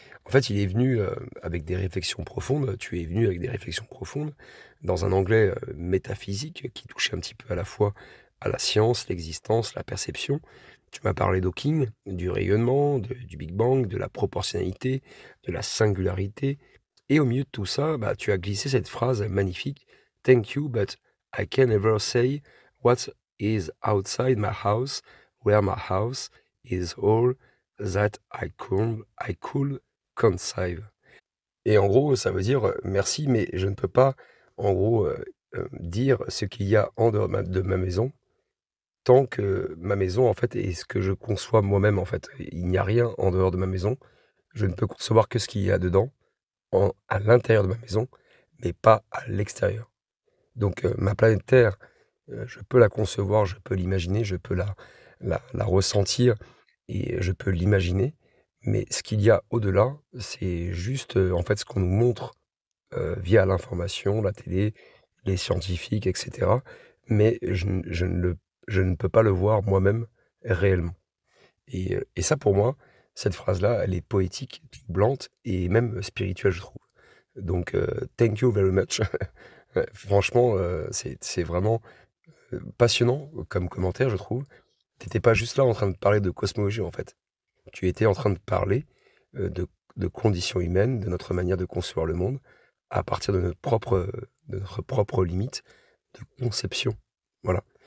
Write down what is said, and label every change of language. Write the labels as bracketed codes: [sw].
[fr] En fait, il est venu avec des réflexions profondes, tu es venu avec des réflexions profondes dans un anglais métaphysique qui touchait un petit peu à la fois à la science, l'existence, la perception. Tu m'as parlé d'Hawking, du rayonnement, du Big Bang, de la proportionnalité, de la singularité. Et au milieu de tout ça, bah, tu as glissé cette phrase magnifique: [en] Thank you, but I can never say what is outside my house, where my house is all that I could conceive. [fr] Et en gros, ça veut dire merci, mais je ne peux pas, en gros, dire ce qu'il y a en dehors de ma maison, tant que ma maison, en fait, est ce que je conçois moi-même, en fait. Il n'y a rien en dehors de ma maison. Je ne peux concevoir que ce qu'il y a dedans, à l'intérieur de ma maison, mais pas à l'extérieur. Donc, ma planète Terre, je peux la concevoir, je peux l'imaginer, je peux la ressentir, et je peux l'imaginer, mais ce qu'il y a au-delà, c'est juste, en fait, ce qu'on nous montre, via l'information, la télé, les scientifiques et cetera, mais je ne peux pas le voir moi-même réellement et ça pour moi, cette phrase-là, elle est poétique, troublante et même spirituelle, je trouve. [en] Donc thank you very much. [fr] Ouais, franchement, c'est vraiment, passionnant comme commentaire, je trouve. Tu étais pas juste là en train de parler de cosmologie, en fait. Tu étais en train de parler, de conditions humaines, de notre manière de concevoir le monde, à partir de notre propre limite de conception. Voilà.